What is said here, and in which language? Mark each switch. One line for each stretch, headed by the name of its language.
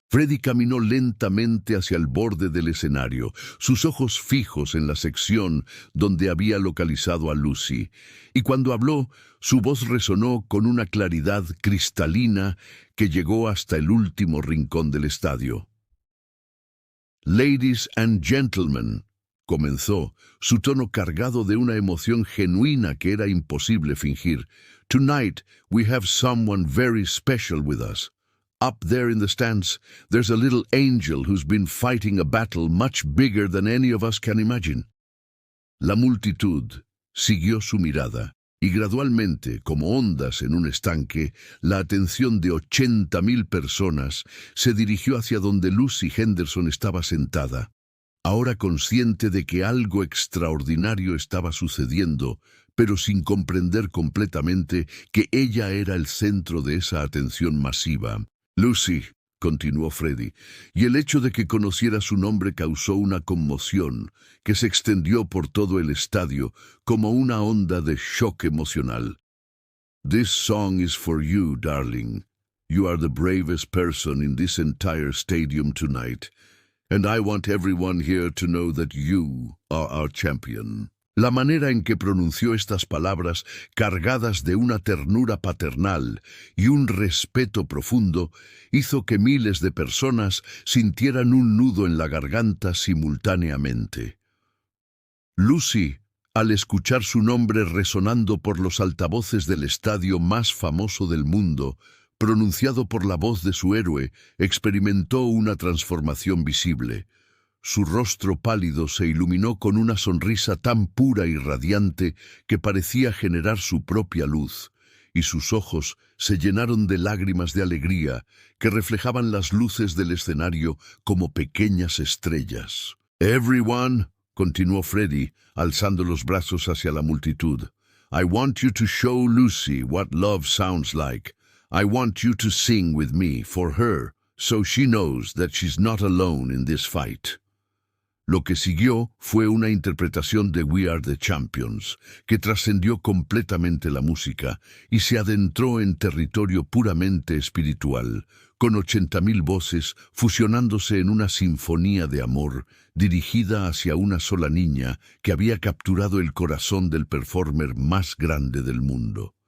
Spanish: Freddie caminó lentamente hacia el borde del escenario, sus ojos fijos en la sección donde había localizado a Lucy, y cuando habló, su voz resonó con una claridad cristalina que llegó hasta el último rincón del estadio.
English: Ladies and gentlemen,
Spanish: comenzó, su tono cargado de una emoción genuina que era imposible fingir.
English: Tonight we have someone very special with us. Up there in the stands, there's a little angel who's been fighting a battle much bigger than any of us can imagine.
Spanish: La multitud siguió su mirada, y gradualmente, como ondas en un estanque, la atención de 80.000 personas se dirigió hacia donde Lucy Henderson estaba sentada. Ahora consciente de que algo extraordinario estaba sucediendo, pero sin comprender completamente que ella era el centro de esa atención masiva. Lucy, continuó Freddie, y el hecho de que conociera su nombre causó una conmoción que se extendió por todo el estadio como una onda de shock emocional.
English: This song is for you, darling. You are the bravest person in this entire stadium tonight, and I want everyone here to know that you are our champion.
Spanish: La manera en que pronunció estas palabras, cargadas de una ternura paternal y un respeto profundo, hizo que miles de personas sintieran un nudo en la garganta simultáneamente. Lucy, al escuchar su nombre resonando por los altavoces del estadio más famoso del mundo, pronunciado por la voz de su héroe, experimentó una transformación visible. Su rostro pálido se iluminó con una sonrisa tan pura y radiante que parecía generar su propia luz, y sus ojos se llenaron de lágrimas de alegría que reflejaban las luces del escenario como pequeñas estrellas.
English: «Everyone»,
Spanish: continuó Freddie, alzando los brazos hacia la multitud,
English: «I want you to show Lucy what love sounds like. I want you to sing with me for her, so she knows that she's not alone in this fight».
Spanish: Lo que siguió fue una interpretación de We Are the Champions, que trascendió completamente la música y se adentró en territorio puramente espiritual, con 80.000 voces fusionándose en una sinfonía de amor dirigida hacia una sola niña que había capturado el corazón del performer más grande del mundo.